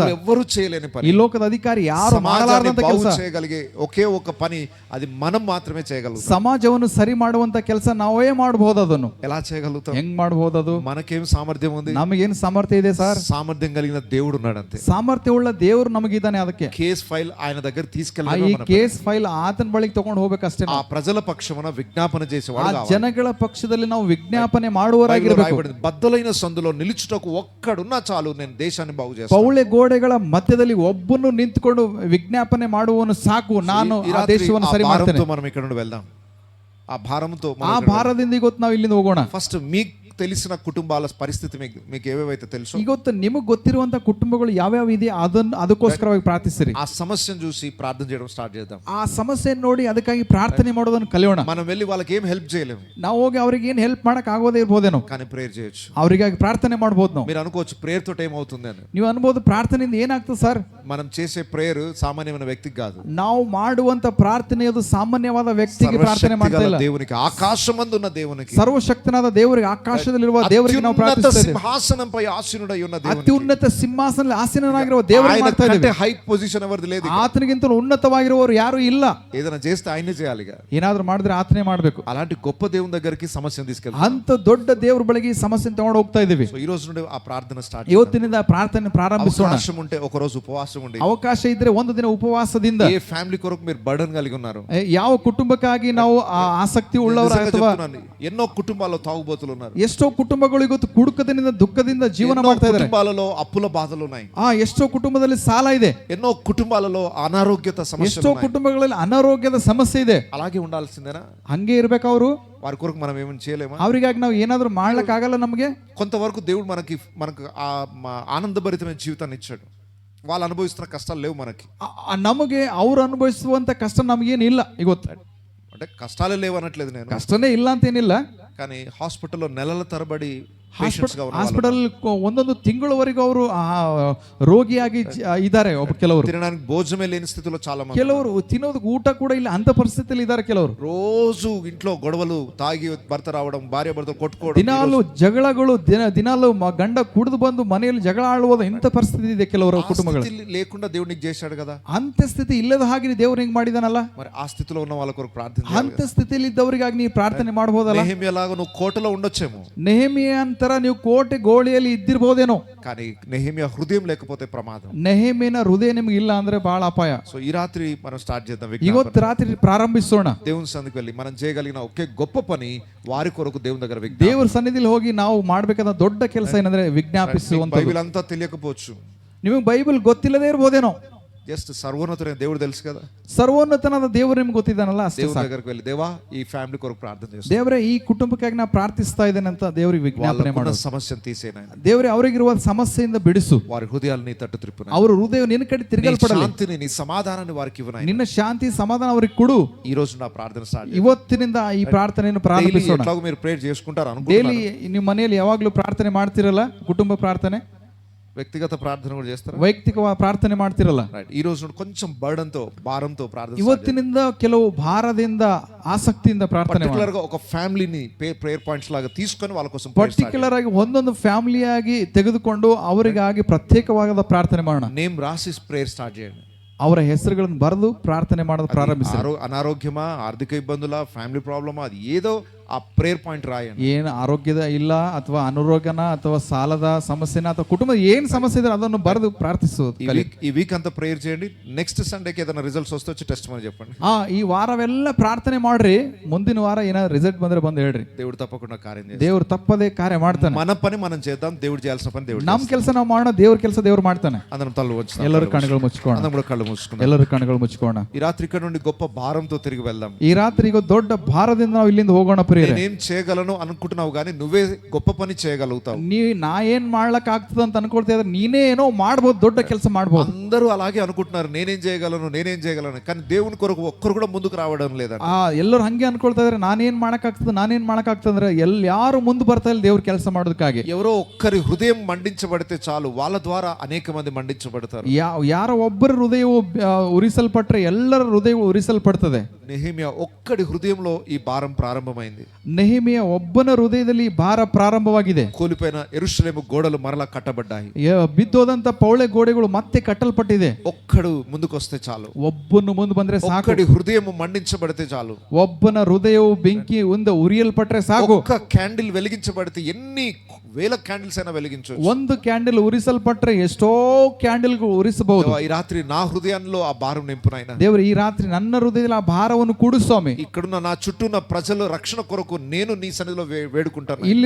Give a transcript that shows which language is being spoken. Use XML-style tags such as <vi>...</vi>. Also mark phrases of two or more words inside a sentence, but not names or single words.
<te>ఎవ్వరూ చేయలేని పని,</te> <kn>ಈ ಲೋಕದ ಅಧಿಕಾರಿ ಯಾರು ಮಾಡಲಾರದಂತ ಕೆಲಸ,</kn> <te>చేయగలిగే ఒకే ఒక పని అది మనం మాత్రమే చేయగలుగుతాం.</te> <kn>ಸಮಾಜವನ್ನು ಸರಿ ಮಾಡುವಂತ ಕೆಲಸ ನಾವೇ ಮಾಡಬಹುದು. ಅದನ್ನು</kn> <te>ఎలా చేయగలుగుతాం?</te> <kn>ಹೆಂಗ್ ಮಾಡಬಹುದು? ಅದು</kn> <te>మనకేం సామర్థ్యం ఉంది?</te> <kn>ನಮಗೇನು ಸಾಮರ್ಥ್ಯ ಇದೆ ಸರ್?</kn> <te>సామర్థ్యం కలిగిన దేవుడు ఉన్నాడు అంతే.</te> <kn>ಸಾಮರ್ಥ್ಯ ಉಳ್ಳ ದೇವರು ನಮಗಿದ್ದಾನೆ. ಅದಕ್ಕೆ</kn> <te>కేస్ ఫైల్ ఆయన దగ్గర</te> <kn>ಈ</kn> <te>తీసుకెళ్ళాలి,</te> <kn>ಕೇಸ್ ಫೈಲ್ ಆತನ ಬಳಿಗೆ ತಗೊಂಡು ಹೋಗ್ಬೇಕಷ್ಟೇ.</kn> <te>ఆ ప్రజల పక్షమున విజ్ఞాపన చేసేవాడు</te> <kn>ಆ</kn> <te>కావాలి.</te> <kn>ಜನಗಳ ಪಕ್ಷದಲ್ಲಿ ನಾವು ವಿಜ್ಞಾಪನೆ ಮಾಡುವವರಾಗಿರಬೇಕು.</kn> <te>బద్దలైన సందులో నిలుచుటకు ఒక్కడున్నా చాలు, నేను దేశాన్ని బాగు చేస్తాను.</te> <kn>ಪೌಳೆ ಗೋಡೆಗಳ ಮಧ್ಯದಲ್ಲಿ ಒಬ್ಬನು ನಿಂತುಕೊಂಡು ವಿಜ್ಞಾಪನೆ ಮಾಡುವನು ಸಾಕು, ನಾನು ಆ ದೇಶವನ್ನು ಸರಿ ಮಾಡ್ತೇನೆ.</kn> <te>మనం ఇక్కడ నుండి వెళ్దాం. ఆ భారంతో</te> <kn>ಆ ಭಾರದಿಂದ ಇವತ್ತು ನಾವು ಇಲ್ಲಿಂದ ಹೋಗೋಣ.</kn> <te>ఫస్ట్ మీకు తెలిసిన కుటుంబాల పరిస్థితి మీకు ఏవేవైతే తెలుసు,</te> <kn>ಇವತ್ತು ನಿಮಗೆ ಗೊತ್ತಿರುವಂತ ಕುಟುಂಬಗಳು ಯಾವ್ಯಾವ ಇದೆ ಅದಕ್ಕೋಸ್ಕರವಾಗಿ ಪ್ರಾರ್ಥಿಸಿರಿ.</kn> <te>ఆ సమస్యను చూసి ప్రార్థన చేయడం స్టార్ట్ చేద్దాం.</te> <kn>ಆ ಸಮಸ್ಯೆಯನ್ನು ನೋಡಿ ಅದಕ್ಕಾಗಿ ಪ್ರಾರ್ಥನೆ ಮಾಡೋದನ್ನು ಕಲಿಯೋಣ.</kn> <te>మనం వెళ్ళి వాళ్ళకి ఏం హెల్ప్ చేయలేము,</te> <kn>ನಾವು ಹೋಗಿ ಅವ್ರಿಗೆ ಏನ್ ಹೆಲ್ಪ್ ಮಾಡಕ್ ಆಗೋದೇ ಇರ್ಬೋದೇನೋ,</kn> <te>కానీ ప్రేయర్ చేయొచ్చు.</te> <kn>ಅವರಿಗಾಗಿ ಪ್ರಾರ್ಥನೆ ಮಾಡ್ಬೋದು. ನಾವು</kn> <te>మీరు అనుకోవచ్చు ప్రేయర్ తోటి ఏమవుతుంది అని.</te> <kn>ನೀವು ಅನ್ಬೋದು ಪ್ರಾರ್ಥನೆಯಿಂದ ಏನಾಗ್ತದೆ ಸರ್?</kn> <te>మనం చేసే ప్రేయర్ సామాన్యమైన వ్యక్తికి కాదు,</te> <kn>ನಾವು ಮಾಡುವಂತ ಪ್ರಾರ್ಥನೆ ಅದು ಸಾಮಾನ್ಯವಾದ ವ್ಯಕ್ತಿಗೆ ಪ್ರಾರ್ಥನೆ ಮಾಡ್ತಾ ಇಲ್ಲ,</kn> <te>దేవునికి, ఆకాశమందున్న దేవునికి,</te> <kn>ಸರ್ವಶಕ್ತನಾದ ದೇವರಿಗೆ, ಆಕಾಶದಲ್ಲಿರುವ ದೇವರಿಗೆ ನಾವು ಪ್ರಾರ್ಥಿಸ್ತಾ ಇದ್ದೇವೆ.</kn> <te>సింహాసనంపై ఆసీనుడై ఉన్న దేవునికి,</te> <kn>ಅತ್ಯುನ್ನತ ಸಿಂಹಾಸನದಲ್ಲಿ ಆಸೀನನಾಗಿರುವ ದೇವರಿಗೆ ಮಾಡ್ತಾ ಇದ್ದೇವೆ.</kn> <te>హై పొజిషన్ ఎవరిది లేదు,</te> <kn>ಆತನಿಗಿಂತ ಉನ್ನತವಾಗಿರುವವರು ಯಾರು ಇಲ್ಲ.</kn> <te>ఏదైనా చేస్తే ఆయనే చేయాలిగా,</te> <kn>ಏನಾದ್ರೂ ಮಾಡಿದ್ರೆ ಆತನೇ ಮಾಡಬೇಕು.</kn> <te>అలాంటి గొప్ప దేవుని దగ్గరికి సమస్యను తీసుకెళ్తాం.</te> <kn>ಅಂತ ದೊಡ್ಡ ದೇವರ ಬಳಿಗೆ ಈ ಸಮಸ್ಯೆ ತಗೊಂಡು ಹೋಗ್ತಾ ಇದ್ದೀವಿ.</kn> <te>సో ఈ రోజు నుండి ఆ ప్రార్థన స్టార్ట్,</te> <kn>ಇವತ್ತಿನಿಂದ ಪ್ರಾರ್ಥನೆ ಪ್ರಾರಂಭಿಸೋಣ.</kn> <te>అవకాశం ఉంటే ఒక రోజు ఉపవాసం ఉండి,</te> <kn>ಅವಕಾಶ ಇದ್ರೆ ಒಂದು ದಿನ ಉಪವಾಸದಿಂದ,</kn> <te>ఏ ఫ్యామిలీ కొరకు మీరు బర్డన్ కలిగి ఉన్నారు,</te> <kn>ಯಾವ ಕುಟುಂಬಕ್ಕಾಗಿ ನಾವು ಆಸಕ್ತಿ ಉಳ್ಳವರ ಅಥವಾ</kn> <te>ఎన్నో కుటుంబాల్లో తాగుబోతులు ఉన్నారు,</te> <kn>ಎಷ್ಟೋ ಕುಟುಂಬಗಳು ಇವತ್ತು ಕುಡುಕದಿಂದ ದುಃಖದಿಂದ ಜೀವನ ಮಾಡ್ತಾ ಇದ್ದಾರೆ,</kn> <te>కుటుంబాలలో అప్పుల బాధలు ఉన్నాయి,</te> <kn>ಎಷ್ಟೋ ಕುಟುಂಬದಲ್ಲಿ ಸಾಲ ಇದೆ,</kn> <te>ఎన్నో కుటుంబాలలో అనారోగ్యత సమస్యలు</te> <kn>ಎಷ್ಟೋ కుటుంಬಗಳಲ್ಲಿ ಅನಾರೋಗ್ಯದ ಸಮಸ್ಯೆ ಇದೆ.</kn> <te>అలాగే ఉండాల్సిందేనా?</te> <kn>ಹಂಗೆ ಇರ್ಬೇಕು. ಅವರು</kn> <te>వారి కొరకు మనం ఏమైనా చేయలేమా?</te> <kn>ಅವರಿಗಾಗಿ ನಾವು ಏನಾದ್ರೂ ಮಾಡ್ಲಿಕ್ಕೆ ಆಗಲ್ಲ. ನಮಗೆ</kn> <te>కొంతవరకు దేవుడు మనకు ఆనందభరితమైన జీవితాన్ని ఇచ్చాడు, వాళ్ళు అనుభవిస్తున్న కష్టాలు లేవు మనకి.</te> <kn>ನಮಗೆ ಅವ್ರು ಅನುಭವಿಸುವಂತ ಕಷ್ಟ ನಮಗೇನಿಲ್ಲ. ಇವತ್ತು</kn> <te>అంటే కష్టాలే లేవు అనట్లేదు నేను,</te> <kn>ಕಷ್ಟನೇ ಇಲ್ಲ ಅಂತ ಏನಿಲ್ಲ.</kn> <te>కానీ హాస్పిటల్లో నెలల తరబడి</te> <kn>ಹಾಸ್ಪಿಟಲ್ ಒಂದೊಂದು ತಿಂಗಳವರೆಗೂ ಅವರು ರೋಗಿಯಾಗಿ ಇದ್ದಾರೆ. ಕೆಲವರು</kn> <te>తినడానికి భోజనమే లేని స్థితిలో చాలా మంది,</te> <kn>ಕೆಲವರು ತಿನ್ನೋದಕ್ಕೆ ಊಟ ಕೂಡ ಇಲ್ಲ ಅಂತ ಪರಿಸ್ಥಿತಿಯಲ್ಲಿ ಇದ್ದಾರೆ. ಕೆಲವರು</kn> <te>రోజు ఇంట్లో గొడవలు, తాగి భర్త రావడం, భార్య భర్త కొట్టుకోవడం,</te> <kn>ದಿನಾಲು ಜಗಳಗಳು, ದಿನಾಲು ಗಂಡ ಕುಡಿದು ಬಂದು ಮನೆಯಲ್ಲಿ ಜಗಳ ಆಳುವುದು, ಇಂಥ ಪರಿಸ್ಥಿತಿ ಇದೆ ಕೆಲವರ ಕುಟುಂಬಗಳು.</kn> <te>లేకుండా దేవుడు నీకు చేశాడు కదా,</te> <kn>ಅಂತ ಸ್ಥಿತಿ ಇಲ್ಲದ ಹಾಗೆ ದೇವ್ರು ಹಿಂಗ್ ಮಾಡಿದಾನಲ್ಲ,</kn> <te>మరి ఆ స్థితిలో ఉన్న వాళ్ళ కొరకు ప్రార్థన,</te> <kn>ಅಂತ ಸ್ಥಿತಿಯಲ್ಲಿ ಇದ್ದವರಿಗಾಗಿ ನೀವು ಪ್ರಾರ್ಥನೆ ಮಾಡಬಹುದಲ್ಲ.</kn> <te>నెహెమ్యాలాగా నువ్వు కోటలో ఉండొచ్చేమో,</te> <kn>ನೆಹೆಮಿಯಾ ಅಂತ ತರ ನೀವು ಕೋಟೆ ಗೋಳಿಯಲ್ಲಿ ಇದ್ದಿರ್ಬೋದೇನೋ,</kn> <te>కానీ నెహెమియా హృదయం లేకపోతే ప్రమాదం.</te> <kn>ನೆಹೆಮೀಯನ ಹೃದಯ ನಿಮ್ಗೆ ಇಲ್ಲ ಅಂದ್ರೆ ಬಹಳ ಅಪಾಯ.</kn> <te>సో ఈ రాత్రి మనం స్టార్ట్ చేద్దాం.</te> <kn>ಇವತ್ತು ರಾತ್ರಿ ಪ್ರಾರಂಭಿಸೋಣ.</kn> <te>దేవుని సన్నిధికి వెళ్ళి మనం చేయగలిగిన ఒకే గొప్ప పని వారి కొరకు దేవుని దగ్గర</te> <kn>ದೇವರ ಸನ್ನಿಧಿಯಲ್ಲಿ ಹೋಗಿ ನಾವು ಮಾಡ್ಬೇಕಾದ ದೊಡ್ಡ ಕೆಲಸ ಏನಂದ್ರೆ ವಿಜ್ಞಾಪಿಸುವಂತ.</kn> <te>బైబిల్ అంతా తెలియకపోవచ్చు,</te> <kn>ನಿಮಗೆ ಬೈಬಲ್ ಗೊತ್ತಿಲ್ಲದೇ ಇರ್ಬೋದೇನೋ.</kn> <te>జస్ట్ సర్వోన్నతుడైన దేవుడు తెలుసు కదా,</te> <kn>ಸರ್ವೋನ್ನತನಾದ ದೇವರು ನಿಮ್ಗೆ ಗೊತ್ತಿದ್ದಾನಲ್ಲ, ಅಷ್ಟೇ</kn> <te>దేవుని</te> <kn>ಸಾಕು.</kn> <te>దగ్గరికి వెళ్ళి దేవా ఈ ఫ్యామిలీ కొరకు ప్రార్థన చేస్తాను,</te> <kn>ದೇವರೇ ಈ ಕುಟುಂಬಕ್ಕಾಗಿ ನಾ ಪ್ರಾರ್ಥಿಸ್ತಾ ಇದ್ದೇನೆ ಅಂತ ದೇವರಿಗೆ ವಿಜ್ಞಾಪನೆ</kn> <te>వాళ్ళ</te> <kn>ಮಾಡೋದು.</kn> <te>సమస్యను తీసేనాయన,</te> <kn>ದೇವರೇ ಅವರಿಗಿರುವ ಸಮಸ್ಯೆಯಿಂದ ಬಿಡಿಸು,</kn> <te>వారి హృదయాలు నీ తట్టు త్రిప్పున,</te> <kn>ಅವರ ಹೃದಯ ನಿನ್ನ ಕಡೆ ತಿರುಗಲ್ಪಡಲಿ,</kn> <te>శాంతిని నీ సమాధానాన్ని వారికి ఇవ్వనాయన.</te> <kn>ನಿನ್ನ ಶಾಂತಿ ಸಮಾಧಾನ ಅವರಿಗೆ ಕೊಡು.</kn> <te>ఈ రోజు నా ప్రార్థన స్టార్ట్</te> <kn>ಇವತ್ತಿನಿಂದ ಈ ಪ್ರಾರ್ಥನೆಯನ್ನು ಪ್ರಾರಂಭಿಸೋಣ.</kn> <te>ఎట్లాగో మీరు ప్రేయర్ చేసుకుంటారు ಡೈಲಿ అనుకుంటున్నాను,</te> <kn>ನಿಮ್ಮ ಮನೆಯಲ್ಲಿ ಯಾವಾಗ್ಲೂ ಪ್ರಾರ್ಥನೆ ಮಾಡ್ತಿರಲ್ಲ, ಕುಟುಂಬ ಪ್ರಾರ್ಥನೆ,</kn> <te>వ్యక్తిగత ప్రార్థన కూడా చేస్తారా?</te> <kn>ವೈಯಕ್ತಿಕ ಪ್ರಾರ್ಥನೆ ಮಾಡ್ತಿರಲ್ಲ.</kn> <te>రైట్. ఈ రోజు కొంచెం బర్డన్తో భారంతో ప్రార్థన,</te> <kn>ಇವತ್ತಿನಿಂದ ಕೆಲವು ಭಾರದಿಂದ ಆಸಕ್ತಿಯಿಂದ ಪ್ರಾರ್ಥನೆ ಮಾಡಿ,</kn> <te>పర్టికులర్ గా ఒక ఫ్యామిలీని</te> <en>prayer points</en> <te>లాగా తీసుకొని వాళ్ళ కోసం</te> <kn>ಪರ್ಟಿಕ್ಯುಲರ್ ಆಗಿ ಒಂದೊಂದು ಫ್ಯಾಮಿಲಿಯಾಗಿ ತೆಗೆದುಕೊಂಡು ಅವರಿಗಾಗಿ ಪ್ರತ್ಯೇಕವಾದ ಪ್ರಾರ್ಥನೆ ಮಾಡೋಣ.</kn> <te>నేమ్ రాసి ప్రేయర్ స్టార్ట్ చేయండి.</te> <kn>ಅವರ ಹೆಸರುಗಳನ್ನು ಬರೆದು ಪ್ರಾರ್ಥನೆ ಮಾಡೋದು ಪ್ರಾರಂಭಿಸಿ.</kn> <te>అనారోగ్యమా, ఆర్థిక ఇబ్బందులా,</te> <en>family problem,</en> <te>అది ఏదో ಆ</te> <en>prayer point</en> <te>ರಾಯಣ್ಣ.</te> <kn>ಏನು ಆರೋಗ್ಯದ ಇಲ್ಲ ಅಥವಾ ಅನಾರೋಗ್ಯನ ಅಥವಾ ಸಾಲದ ಸಮಸ್ಯೆನ ಅಥವಾ ಕುಟುಂಬದ ಏನು ಸಮಸ್ಯೆ ಇದ್ರೆ ಅದನ್ನು ಬರೆದು ಪ್ರಾರ್ಥಿಸೋದು.</kn> <te>ఈ వీక్ అంత ప్రేయర్ చేయండి.</te> <en>next Sunday</en> <te>ఏదైనా రిజల్ట్స్ వస్తే వచ్చి టెస్ట్ మని చెప్పండి.</te> <kn>ಈ ವಾರವೆಲ್ಲ ಪ್ರಾರ್ಥನೆ ಮಾಡ್ರಿ, ಮುಂದಿನ ವಾರ ಏನಾದ್ರು ರಿಸಲ್ಟ್ ಬಂದ್ರೆ ಬಂದು ಹೇಳ್ರಿ.</kn> <te>దేవుడు తప్పకుండా కార్యం చేస్తాడు.</te> <kn>ದೇವ್ರು ತಪ್ಪದೇ ಕಾರ್ಯ ಮಾಡ್ತಾನೆ.</kn> <te>మన పని మనం చేద్దాం, దేవుడు చేయాల్సిన పని దేవుడు.</te> <kn>ನಮ್ಮ ಕೆಲಸ ನಾವು ಮಾಡೋಣ, ದೇವ್ರ ಕೆಲಸ ದೇವ್ರು ಮಾಡ್ತಾನೆ.</kn> <te>అందరం తల వంచుదాం,</te> <kn>ಎಲ್ಲರೂ ಕಣ್ಣುಗಳು ಮುಚ್ಕೋಣ,</kn> <te>అందరం కూడా కళ్ళు మూసుకుందాం,</te> <kn>ಎಲ್ಲರೂ ಕಣ್ಣುಗಳು ಮುಚ್ಕೋಣ.</kn> <te>ఈ రాత్రి ఇక్కడ నుండి గొప్ప భారంతో తిరిగి వెళ్దాం.</te> <kn>ಈ ರಾತ್ರಿ ಈಗ ದೊಡ್ಡ ಭಾರದಿಂದ ನಾವು ಇಲ್ಲಿಂದ ಹೋಗೋಣ ಪ್ರಿಯರೇ.</kn> <te>నేనేం చేయగలను అనుకుంటున్నావు కానీ నువ్వే గొప్ప పని చేయగలుగుతావు.</te> <kn>ನಾ ಏನ್ ಮಾಡ್ಲಕ್ ಆಗ್ತದ ಅಂತ ಅನ್ಕೊಳ್ತಾ ಇದ್ರೆ ನೀನೇ ಏನೋ ಮಾಡ್ಬೋದು, ದೊಡ್ಡ ಕೆಲಸ ಮಾಡ್ಬೋದು.</kn> <te>అందరూ అలాగే అనుకుంటున్నారు, నేనేం చేయగలను, కానీ దేవుని కొరకు ఒక్కరు కూడా ముందుకు రావడం లేదండి.</te> <kn>ಎಲ್ಲರೂ ಹಂಗೆ ಅನ್ಕೊಳ್ತಾ ಇದ್ರೆ ನಾನೇನ್ ಮಾಡಕ್ಕಾಗ್ತದೆ ಅಂದ್ರೆ ಯಾರು ಮುಂದೆ ಬರ್ತಾ ಇಲ್ಲ ದೇವ್ರ ಕೆಲಸ ಮಾಡೋದಕ್ಕಾಗಿ.</kn> <te>ఎవరో ఒక్కరి హృదయం మండించబడితే చాలు, వాళ్ళ ద్వారా అనేక మంది మండించబడతారు.</te> <kn>ಯಾರೋ ಒಬ್ಬರ ಹೃದಯವು ಉರಿಸಲ್ಪಟ್ರೆ ಎಲ್ಲರ ಹೃದಯವು ಉರಿಸಲ್ಪಡ್ತದೆ.</kn> <te>నెహెమియా ఒక్కడి హృదయంలో ఈ భారం ప్రారంభమైంది.</te> <kn>ನೆಹೆಮಿಯ ಒಬ್ಬನ ಹೃದಯದಲ್ಲಿ ಭಾರ ಪ್ರಾರಂಭವಾಗಿದೆ.</kn> <te>కూలిపోయిన యెరూషలేము గోడలు మరలా కట్టబడ్డాయి.</te> <kn>ಬಿದ್ದೋದಂತ ಪೌಳೆ ಗೋಡೆಗಳು ಮತ್ತೆ ಕಟ್ಟಲ್ಪಟ್ಟಿದೆ.</kn> <te>ఒక్కడు ముందుకొస్తే చాలు,</te> <kn>ಒಬ್ಬನು ಮುಂದೆ ಬಂದ್ರೆ ಸಾಕು.</kn> <te>ఒక్కడి హృదయం మండించబడితే చాలు,</te> <kn>ಒಬ್ಬನ ಹೃದಯವು ಬೆಂಕಿ ಒಂದು ಉರಿಯಲ್ಪಟ್ರೆ ಸಾಕು.</kn> <te>ఒక్క క్యాండిల్ వెలిగించబడితే ఎన్ని వేల క్యాండిల్స్ అయినా వెలిగించవచ్చు.</te> <kn>ಒಂದು ಕ್ಯಾಂಡಲ್ ಉರಿಸಲ್ಪಟ್ರೆ ಎಷ್ಟೋ ಕ್ಯಾಂಡಲ್ಗಳು ಉರಿಸಬಹುದು.</kn> <te>ఈ రాత్రి నా హృదయంలో ఆ భారం నింపునైనా</te> <kn>ದೇವರು ಈ ರಾತ್ರಿ ನನ್ನ ಹೃದಯದಲ್ಲಿ ಆ ಭಾರವನ್ನು ಕೂಡು ಸ್ವಾಮಿ.</kn> <te>ఇక్కడున్న నా చుట్టూ ఉన్న ప్రజల రక్షణ కొరకు నేను నీ సన్నిధిలో వేడుకుంటాను.</te>